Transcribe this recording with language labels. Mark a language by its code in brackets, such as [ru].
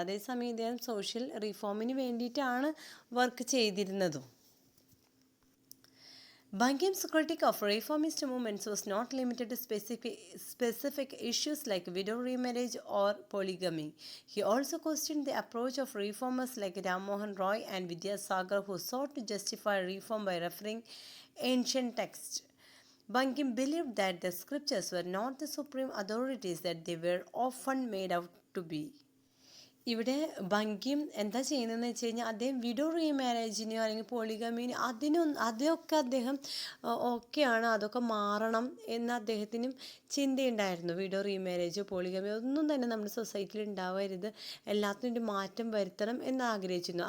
[ml] അതേസമയം ഇദ്ദേഹം സോഷ്യൽ റിഫോമിന് വേണ്ടിയിട്ടാണ് work ചെയ്തിരുന്നതും. [en] Bankim's critique of reformist movements was not limited to specific issues like widow remarriage or polygamy. He also questioned the approach of reformers like Ram Mohan Roy and Vidyasagar, who sought to justify reform by referring ancient texts. Bankim believed that the scriptures were not the supreme authorities that they were often made out to be. [ml] ഇവിടെ ഭംഗിയും എന്താ ചെയ്യുന്നതെന്ന് വെച്ച് കഴിഞ്ഞാൽ അദ്ദേഹം widow റീമാരേജിനെയോ അല്ലെങ്കിൽ പോളിഗമീനോ അതൊക്കെ അദ്ദേഹം ഓക്കെയാണ്, അതൊക്കെ മാറണം എന്ന് അദ്ദേഹത്തിനും ചിന്തയുണ്ടായിരുന്നു. വിഡോ റീമാരേജോ പോളിഗമിയോ ഒന്നും തന്നെ നമ്മുടെ സൊസൈറ്റിയിൽ ഉണ്ടാവരുത്, എല്ലാത്തിനും ഒരു മാറ്റം വരുത്തണം എന്ന് ആഗ്രഹിച്ചിരുന്നു.